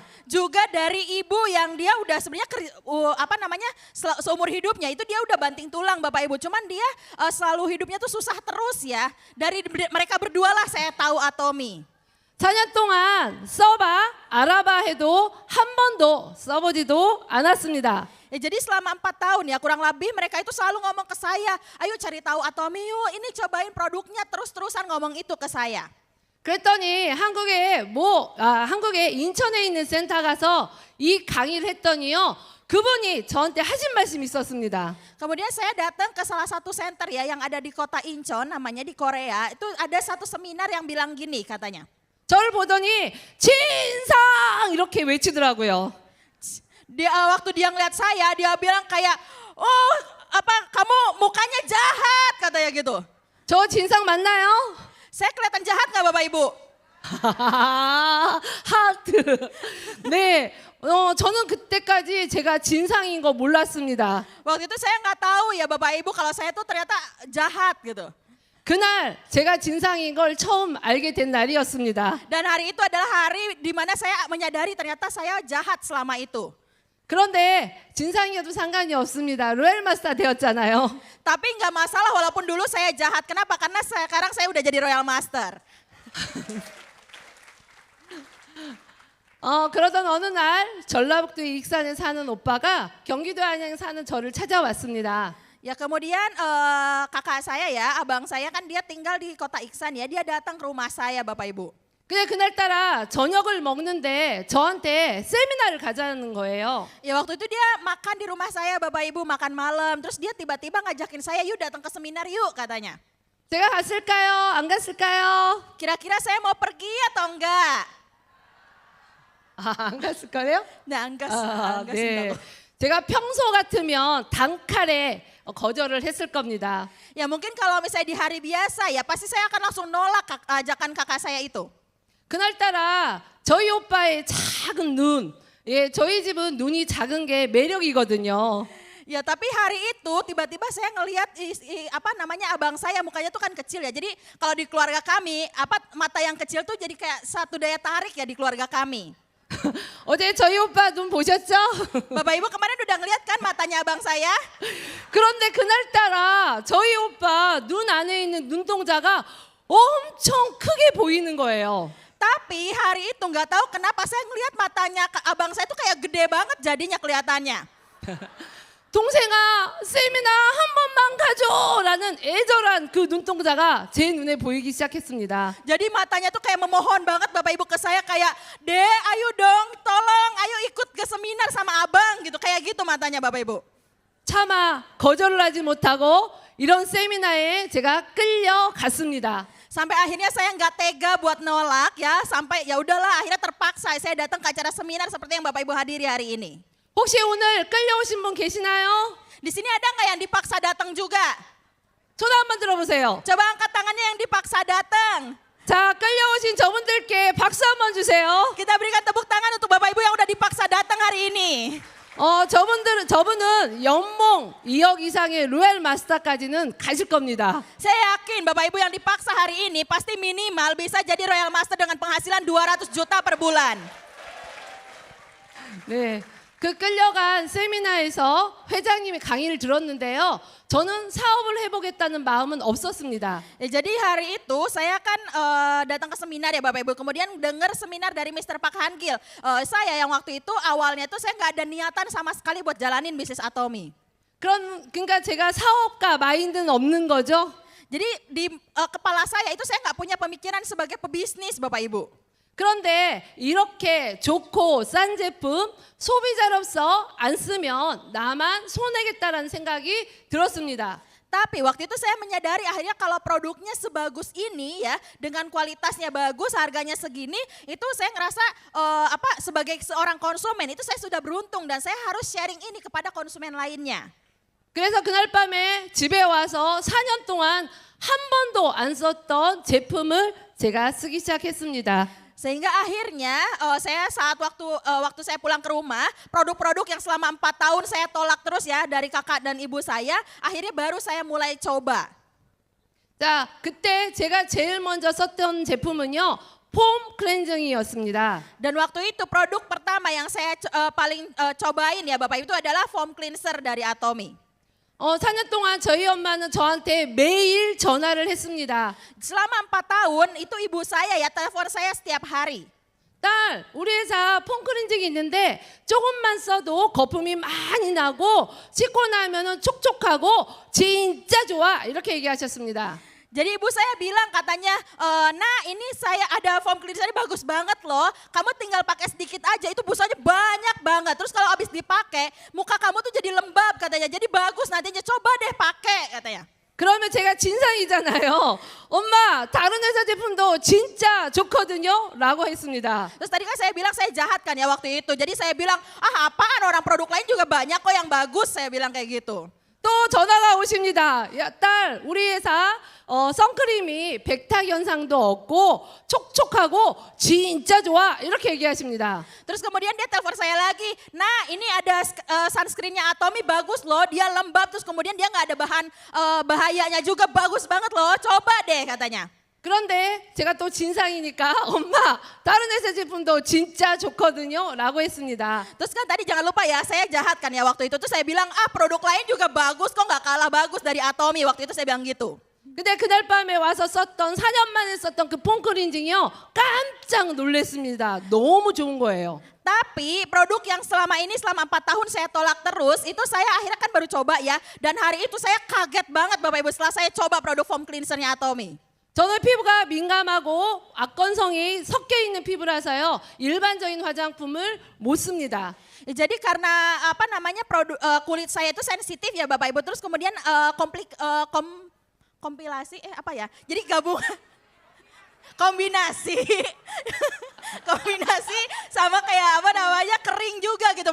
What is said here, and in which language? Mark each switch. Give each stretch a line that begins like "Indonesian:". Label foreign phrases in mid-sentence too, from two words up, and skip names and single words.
Indonesian: Juga dari ibu yang dia udah sebenarnya seumur hidupnya itu dia udah banting tulang Bapak Ibu. Cuman dia selalu hidupnya tuh susah terus ya. Dari mereka berdua lah saya tahu Atomi.
Korean: 4년 동안 써봐, 알아봐 해도 한 번도 써보지도 않았습니다.
Indonesian: Ya, jadi selama 4 tahun ya kurang lebih mereka itu selalu ngomong ke saya, ayo cari tahu Atomi yuk, ini cobain produknya, terus-terusan ngomong itu ke saya.
Korean: 그랬더니 한국에 인천에 있는 센터 가서 이 강의를 했더니요. 그분이 저한테 하신 말씀이 있었습니다.
Indonesian: Kemudian saya datang ke salah satu center ya yang ada di kota Incheon namanya di Korea. Itu ada satu seminar yang bilang gini katanya.
Korean: 저를 보더니 진상 이렇게 외치더라고요.
Indonesian: Waktu dia ngeliat saya, dia bilang kayak, kamu mukanya jahat katanya gitu.
Korean: 저 진상 맞나요?
Indonesian: Saya kelihatan jahat nggak Bapak Ibu?
Korean: 하트. 네, 저는 그때까지 제가 진상인 거 몰랐습니다.
Indonesian: Waktu itu saya nggak tahu ya Bapak Ibu kalau saya tuh ternyata jahat gitu.
Korean: 그날 제가 진상인 걸 처음 알게 된 날이었습니다.
Indonesian: Dan hari itu adalah hari di mana saya menyadari ternyata saya jahat selama itu.
Korean: 그런데 진상이어도 상관이 없습니다. 로얄 마스터 되었잖아요.
Indonesian: Tapi nggak masalah walaupun dulu saya jahat. Kenapa? Karena sekarang saya udah jadi Royal Master.
Korean: 그러던 어느 날 전라북도 익산에 사는 오빠가 경기도 안양에 사는 저를 찾아왔습니다.
Indonesian: Ya kemudian kakak saya ya, abang saya kan dia tinggal di kota Iksan ya, dia datang ke rumah saya Bapak Ibu.
Korean: 근데 그날따라 저녁을 먹는데 저한테 세미나를 가자는 거예요.
Indonesian: Ya waktu itu dia makan di rumah saya Bapak Ibu, makan malam. Terus dia tiba-tiba ngajakin saya, yuk datang ke seminar yuk katanya.
Korean: 제가 갔을까요? 안 갔을까요?
Indonesian: Kira-kira saya mau pergi atau enggak?
Korean: 안 갔을 거예요?
Indonesian: Nah enggak, enggak
Korean: 네.
Indonesian: sih.
Korean: 제가 평소 같으면 단칼에 거절을 했을 겁니다.
Indonesian: Ya mungkin kalau misalnya di hari biasa ya pasti saya akan langsung nolak ajakan kakak saya itu.
Korean: 그날따라 저희 오빠의 작은 눈, 저희 집은 눈이 작은 게 매력이거든요.
Indonesian: Ya tapi hari itu tiba-tiba saya ngelihat abang saya mukanya tuh kan kecil ya. Jadi kalau di keluarga kami mata yang kecil tuh jadi kayak satu daya tarik ya di keluarga kami.
Korean: 어제 저희 오빠 눈 보셨죠?
Indonesian: Bapak Ibu kemarin udah ngeliat kan matanya abang saya?
Korean: 그런데 그날따라 저희 오빠 눈과 눈 안에 있는 눈동자가 엄청 크게 보이는 거예요.
Indonesian: Tapi hari itu nggak tahu kenapa saya ngelihat matanya abang saya tuh kayak gede banget jadinya kelihatannya.
Korean: 동생아, 세미나 한 번만 가줘라는 애절한 그 눈동자가 제 눈에 보이기 시작했습니다.
Indonesian: Jadi matanya tuh kayak memohon banget Bapak Ibu ke saya kayak, "Dek, ayo dong, tolong, ayo ikut ke seminar sama abang," gitu. Kayak gitu matanya Bapak Ibu.
Korean: 차마 거절을 하지 못하고 이런 세미나에 제가 끌려갔습니다.
Indonesian: Sampai akhirnya saya nggak tega buat nolak ya, sampai ya udahlah akhirnya terpaksa saya datang ke acara seminar seperti yang Bapak Ibu hadiri hari ini.
Korean: 혹시 오늘 끌려오신 분 계시나요?
Indonesian: Di sini ada nggak yang dipaksa datang juga?
Korean: 손 한번 들어보세요.
Indonesian: Coba angkat tangannya yang dipaksa datang.
Korean: 자, 끌려오신 저분들께 박수 한번 주세요.
Indonesian: Kita berikan tepuk tangan untuk Bapak Ibu yang udah dipaksa datang hari ini.
Korean: 저분은 연봉 2억 이상의 로얄 마스터까지는 가실 겁니다.
Indonesian: Saya yakin Bapak Ibu yang dipaksa hari ini pasti minimal bisa jadi Royal Master dengan penghasilan 200 juta per bulan.
Korean: 네. 그 끌려간 세미나에서 회장님이 강의를 들었는데요. 저는 사업을 해보겠다는 마음은 없었습니다.
Indonesian: Ya, jadi hari itu saya kan datang ke seminar ya Bapak Ibu. Kemudian dengar seminar dari Mr. Pak Hangil. Saya yang waktu itu awalnya tuh saya nggak ada niatan sama sekali buat jalanin bisnis Atomy.
Korean: 그러니까 제가 사업가 마인드는 없는 거죠.
Indonesian: Jadi di kepala saya itu saya nggak punya pemikiran sebagai pebisnis Bapak Ibu.
Korean: 그런데 이렇게 좋고 싼 제품 소비자로서 안 쓰면 나만 손해겠다라는 생각이 들었습니다.
Indonesian: Tapi waktu itu saya menyadari akhirnya kalau produknya sebagus ini ya, dengan kualitasnya bagus, harganya segini, itu saya ngerasa sebagai seorang konsumen itu saya sudah beruntung dan saya harus sharing ini kepada konsumen lainnya.
Korean: 그래서 그날 밤에 집에 와서 4년 동안 한 번도 안 썼던 제품을 제가 쓰기 시작했습니다.
Indonesian: Sehingga akhirnya saya saat waktu saya pulang ke rumah, produk-produk yang selama 4 tahun saya tolak terus ya dari kakak dan ibu saya, akhirnya baru saya mulai coba.
Korean: 자, 그때 제가 제일 먼저 썼던 제품은요. 폼 클렌징이었습니다.
Indonesian: Dan waktu itu produk pertama yang saya paling cobain ya Bapak Ibu itu adalah
English: foam cleanser
Indonesian: dari Atomy.
Korean: 4년 동안 저희 엄마는 저한테 매일 전화를 했습니다.
Indonesian: Selama 4 tahun itu ibu saya ya telepon saya setiap hari.
Korean: 딸, 우리 회사 폼 클렌징이 있는데 조금만 써도 거품이 많이 나고 씻고 나면은 촉촉하고 진짜 좋아. 이렇게 얘기하셨습니다.
Indonesian: Jadi ibu saya bilang katanya, "Nah ini saya ada
English: foam cleanser
Indonesian: ini bagus banget loh. Kamu tinggal pakai sedikit aja itu busanya banyak banget. Terus kalau habis dipakai muka kamu tuh jadi lembab katanya. Jadi bagus nantinya coba deh pakai," katanya.
Korean: 그러면 제가 진상이잖아요. 엄마, 다른 회사 제품도 진짜 좋거든요. 라고 했습니다.
Indonesian: Terus tadi kan saya bilang saya jahat kan ya waktu itu. Jadi saya bilang, apaan orang produk lain juga banyak kok yang bagus. Saya bilang kayak gitu.
Korean: 또 전화가 오십니다. 야, 딸, 우리 회사 선크림이 백탁 현상도 없고 촉촉하고 진짜 좋아. 이렇게 얘기하십니다.
Indonesian: Terus kemudian dia telepon saya lagi, "Nah ini ada sunscreennya Atomy bagus loh, dia lembab terus kemudian dia nggak ada bahan bahayanya juga bagus banget loh, coba deh," katanya.
Korean: 그런데 제가 또 진상이니까 엄마, 다른 회사 제품도 진짜 좋거든요. 라고 했습니다.
Indonesian: Terus kan tadi jangan lupa ya, saya jahat kan ya waktu itu tuh saya bilang, produk lain juga bagus kok nggak kalah bagus dari Atomy. Waktu itu saya bilang gitu.
Korean: 근데 그날 밤에 와서 썼던 4년 만에 썼던 그 폼 클렌징이요. 깜짝 놀랐습니다. 너무 좋은 거예요.
Indonesian: Tapi produk yang selama 4 tahun saya tolak terus, itu saya akhirnya kan baru coba ya. Dan hari itu saya kaget banget Bapak Ibu setelah saya coba produk
English: foam cleansernya
Indonesian: Atomy.
Korean: 저는 피부가 민감하고 악건성이 섞여 있는 피부라서요. 일반적인 화장품을 못 씁니다.
Indonesian: Jadi karena kulit saya itu sensitif ya Bapak Ibu. Terus kemudian kompilasi Jadi gabung kombinasi sama kayak kering juga gitu.